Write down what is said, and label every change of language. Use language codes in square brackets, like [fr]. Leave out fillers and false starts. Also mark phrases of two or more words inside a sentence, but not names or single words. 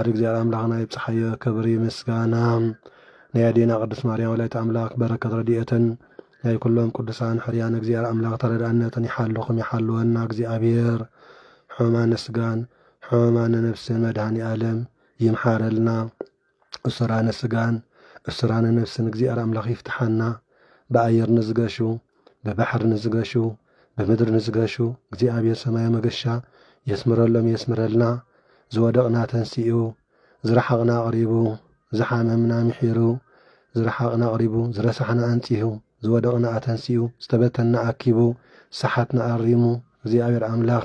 [ti] እግዚአብሔር አምላኽና ይብጽሐዮ ክብሪ ምስጋና ናይ ኣዴና ቅድስት ማርያም ወላዲተ አምላክ በረከት ረድኤትን ናይ ኩሎም ቅዱሳን ሕርያን እግዚአብሔር አምላክ ተረዳእነትን ይሓልኹም ይሓልወና እግዚአብሔር ሕማነ ስጋን ሕማነ ነፍስን መድኃኒ ዓለም ይምሓረልና። እስራነ ስጋን እስራነ ነፍስን እግዚአብሔር አምላክ ይፍትሐና። በአየር ንዝገሹ በባሕር ንዝገሹ በምድር ንዝገሹ እግዚአብሔር ሰማይ መገሻ የስምረሎም የስምረልና። ዝወደቕና ተንሲኡ ዝረሓቕና ቕሪቡ ዝሓመምና ምሒሩ ዝረሓቕና ቕሪቡ ዝረሳሕና አንጺሁ ዝወደቕና ኣተንሲኡ ዝተበተና ኣኪቡ ሰሓትና ኣሪሙ እግዚአብሔር አምላክ